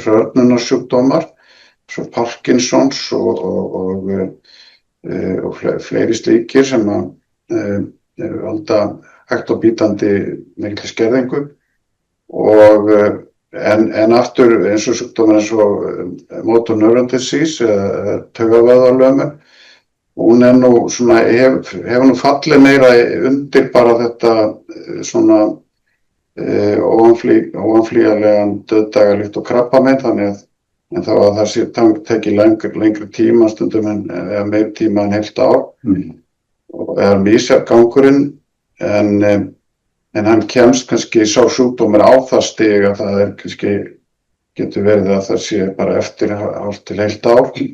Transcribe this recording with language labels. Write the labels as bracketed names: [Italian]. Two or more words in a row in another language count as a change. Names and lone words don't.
[Icelandic] hrörnunarsjúkdómar, svo Parkinsons og fleiri slíkir sem valda hægt og bítandi mikilli skerðingu, og en aftur eins og sjúkdómar eins og [English] motor neuron disease [Icelandic] eða taugavöðvalömun, hún er nú svona, hefur nú fallið meira undir bara þetta svona óumflýjanlegan dauðdagalíkt og krabbamein, þannig að þá að það sé tekið lengri tíma stundum eða meir tíma en heilt ár, og er misjafn gangurinn, en hann kemst kannski sá sjúkdómur á það stig að það er kannski, getur verið að það sé bara eftir hálft til heilt ár.